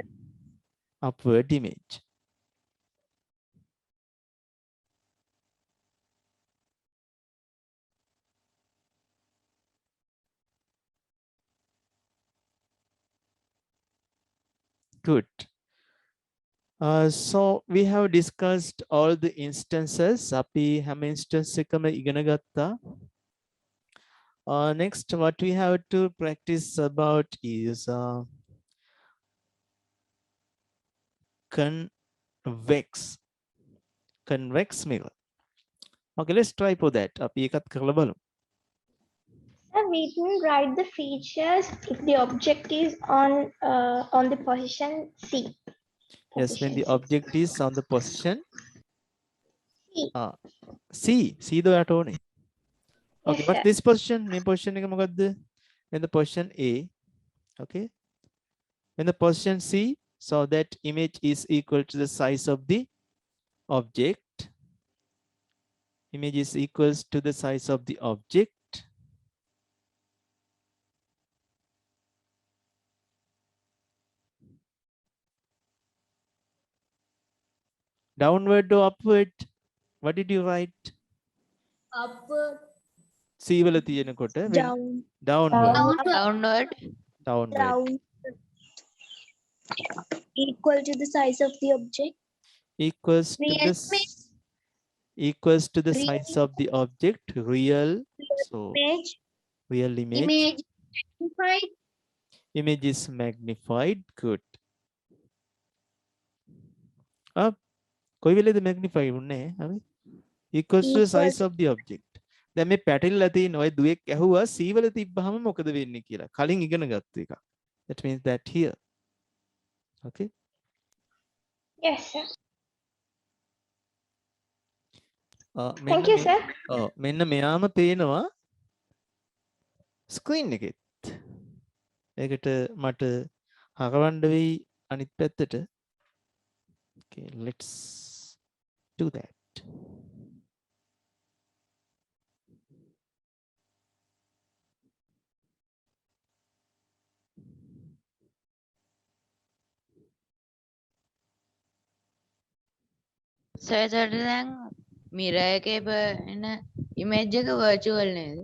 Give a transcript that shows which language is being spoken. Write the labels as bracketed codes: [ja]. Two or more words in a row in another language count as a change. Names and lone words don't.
[en] Upward image. Good. So we have discussed all the instances. [si] අපි හැම instance එකම ඉගෙන ගත්තා. [en] Next, what we have to practice about is convex mirror. Okay, let's try for that. [si] අපි එකත් කරලා බලමු. [en] Sir, we can write the features if the object is on the position C. Yes, when the Position object is on the position C. [si] C ද ඔයාට ඕනේ. [en] Okay, Yes, what's sir. this position? [si] මේ position එක මොකද්ද? [en] When the position A, okay. When the position C, so that image is equal to the size of the object. Image is equals to the size of the object. Downward or upward? What did you write? Upward. [si] C වල තියෙනකොට [en] Down. downward. Downward. Downward. Down. Equal to the size of the object. Equals to Real this equals to the size of the object. Real. So Image. real image. Image magnified. Image is magnified. Good. Up. [si] කොයි වෙලේද magnify වුනේ? [en] අපි equals to the size of the object. [si] දැන් මේ පැටලිලා තියෙන ඔය දුවෙක් ඇහුවා C වල තිබ්බහම මොකද වෙන්නේ කියලා. කලින් ඉගෙන ගත්ත එක. [en] That means that here. Okay. Yes, sir. [si] මෙන්න [en] Thank you, [si] මේ- [en] sir. [si] මෙන්න මෙයාම පේනවා ස්ක්‍රීන් එකෙත්. ඒකට මට හරවන්න වෙයි අනිත් පැත්තට. [en] Okay, let's do that. [si] So එතකොට දැන් mirror එකේ එන image එක virtual නේද?